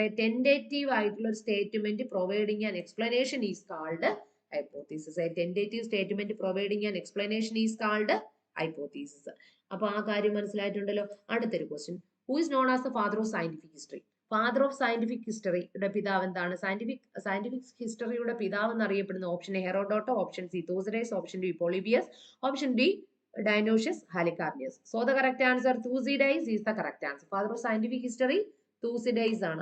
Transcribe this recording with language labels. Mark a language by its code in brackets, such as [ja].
[en] A tentative [ml] ആയിട്ടുള്ള ഒരു [en] Statement providing an explanation is called hypothesis. A tentative statement providing an explanation is called hypothesis. [ml] അപ്പൊ ആ കാര്യം മനസ്സിലായിട്ടുണ്ടല്ലോ. അടുത്തൊരു question. [en] Who is known as the father of scientific history? [ml] Father of scientific ഹിസ്റ്ററിയുടെ പിതാവ് എന്താണ്? Scientific ഹിസ്റ്ററിയുടെ പിതാവ് എന്നറിയപ്പെടുന്ന option A ഹെറോഡോട്ടോ, option C തൂസിഡൈസ്, option D പോളിബിയസ്, option D ഡൈനോഷ്യസ് ഹാലിക്കാർണിയസ്. [en] So the correct answer Thucydides is the correct answer. Father of scientific history Thucydides ആണ്.